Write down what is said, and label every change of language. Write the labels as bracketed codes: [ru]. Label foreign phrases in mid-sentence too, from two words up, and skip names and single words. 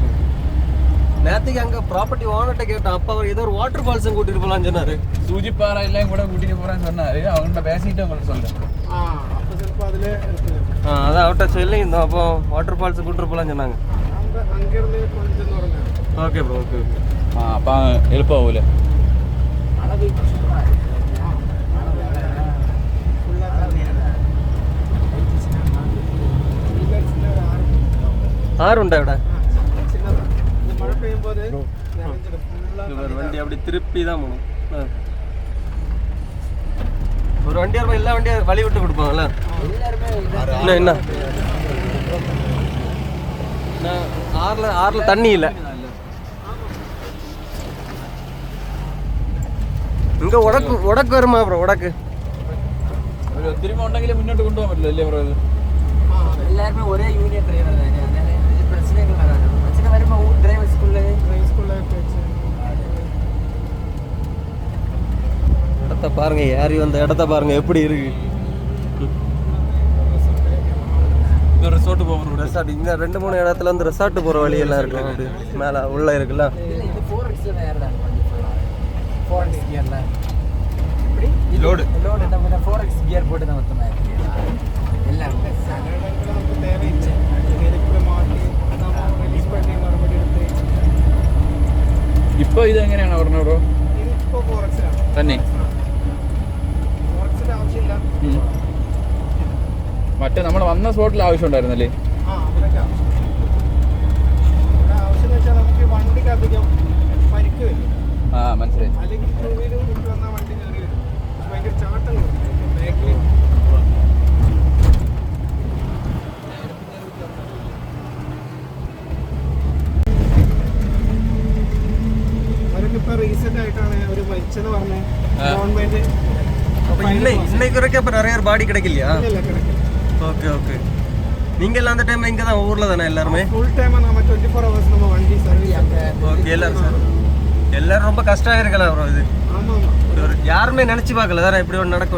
[ta] நேற்றுக்கு அங்கே ப்ராப்பர்ட்டி ஓனர்கிட்ட கேட்டேன். அப்போ அவர் ஏதோ ஒரு வாட்டர் ஃபால்ஸும் கூட்டிகிட்டு போகலான்னு சொன்னார். சூஜிப்பாறை எல்லாம் கூட கூட்டிகிட்டு போகிறேன்னு சொன்னார். அவங்கள்ட்ட பேசிட்டு உங்களுக்கு சொல்கிறேன். அப்போ சிலപ്പോൾ அதில் இருக்குது. அதான் அவர்கிட்ட சொல்லியிருந்தோம். அப்போ வாட்டர் ஃபால்ஸு கூட்டிட்டு போகலான்னு சொன்னாங்க. அங்கேருந்து கொஞ்சம் தூரம் தான். ஓகே ப்ரோ ஓகே ஓகே. [ml] അപ്പം എളുപ്പമാവൂലേ? [ta] மழை பெய்யும் சூப்பராக இருக்கு. [ml] ஆறுண்டா ഇവിടെ? [ta] மழை பெய்யும் போது வண்டி அப்படி திருப்பி தான் போகணும். ஒரு வண்டியா இருப்போம். எல்லா வண்டியும் வழி விட்டு கொடுப்பாங்கல்ல எல்லாருமே என்ன ஆறுல தண்ணி இல்லை. இங்க உடக்கு வருமா ப்ரோ? உடக்கு [ml] திரும்ப உണ്ടെങ്കിൽ മുന്നോട്ട് കൊണ്ടുപോകാൻ പറ്റില്ല അല്ലേ ബ്രോ? ഇത് [ta] எல்லாருமே ஒரே யூனியன் டிரைவர் தானே. அதனால பிரச்சனைகள் வராது. பிரச்சனை வரும்போது டிரைவர் ஸ்கூல்ல இடத்த பாருங்க. ஏறி வந்த இடத்த பாருங்க எப்படி இருக்கு. இது ரிசார்ட் போகிற ரெசார்ட் இங்கே 2-3 இடத்துல வந்து ரெசார்ட் போகிற வழியெல்லாம் இருக்கும். அப்படி மேலே உள்ள இருக்குல்ல. இது 4X ஏறுதான். 4X கியர்ல இப்படி லோடு நம்ம 4X கியர் போட்டு தான் மொத்தமாக இருக்கு எல்லாம். நமக்கு தேவையில்லை. இதுக்குள்ள மாட்டி நம்ம ரிலீஸ் பண்ணி மறுபடியும் எடுத்து. [ml] ഇപ്പോൾ ഇത് എങ്ങനെയാണ് പറഞ്ഞത് ബ്രോ? ഇതിപ്പോൾ 4X തന്നെ 4X ആവശ്യമില്ല. മറ്റേ പക്ഷെ നമ്മൾ വന്ന സ്പോട്ടിൽ ആവശ്യം ഉണ്ടായിരുന്നല്ലേ? ആ അവിടെയൊക്കെ ആവശ്യം. ഇവിടെ ആവശ്യം എന്ന് വെച്ചാൽ നമുക്ക് വണ്ടിക്ക് അധികം പരിക്ക് വരും. ആ മനസ്സിലായി. അല്ലെങ്കിൽ ടൂ വീലർ വിട്ട് വന്നാൽ വണ്ടി കയറി വരും. ഭയങ്കര ചാട്ടം കൊടുക്കും ബാക്കിൽ. അവരൊക്കെ റീസെന്റ് ആയിട്ടാണ് അവർ മരിച്ചെന്ന് പറഞ്ഞ ഗവൺമെന്റ് [ta] இன்னைக்கு வரைக்கும் அப்போ நிறைய பாடி கிடைக்கலையா? கிடைக்கும். ஓகே ஓகே. நீங்கள் எல்லாம் அந்த டைமில் இங்கே தான் ஊரில் தானே எல்லாருமே? ஃபுல் டைம் நம்ம 24 hours நம்ம வண்டி சர்வீஸ் அங்கே. ஓகே எல்லாரும் சார் எல்லாரும் ரொம்ப கஷ்டம் இருக்கலாம் ப்ரோ இது. ஆமாம் ஆமாம். யாருமே நினச்சி பார்க்கல தானே இப்படி ஒன்று நடக்கும்.